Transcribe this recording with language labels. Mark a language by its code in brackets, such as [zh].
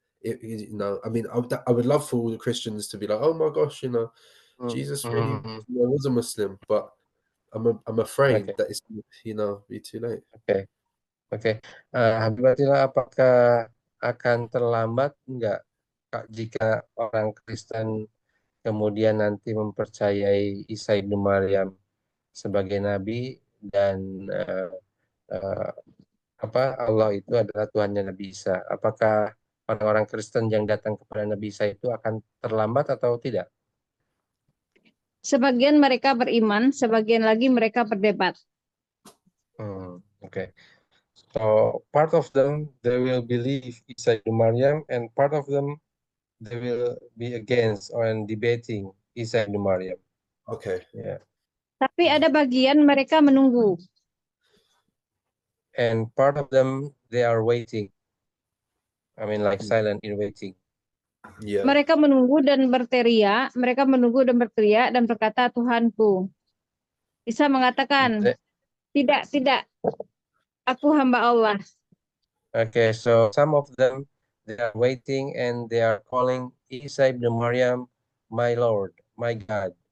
[en] I would love for all the Christians to be like, oh my gosh, Jesus really was a Muslim, but I'm afraid that it's be too late. Okay. [id] Habib Atila, apakah akan terlambat enggak jika orang Kristen kemudian nanti mempercayai Isa ibn Maryam sebagai nabi dan Allah itu adalah Tuhannya Nabi Isa? Apakah orang-orang Kristen yang datang kepada Nabi Isa itu akan terlambat atau tidak? Sebagian mereka beriman, sebagian lagi mereka berdebat. [en] Okay. So part of them they will believe Isa ibn Maryam, and part of them they will be against or debating Isa ibn Maryam. Okay. Yeah. [id] Tapi ada bagian mereka menunggu. [en] And part of them they are waiting. Like silent in waiting. Yeah. [id] Mereka menunggu dan berteriak dan berkata, Tuhanku. Isa mengatakan, tidak, aku hamba Allah. [en] Okay, so some of them they are waiting and they are calling Isa ibn Maryam my Lord, my God.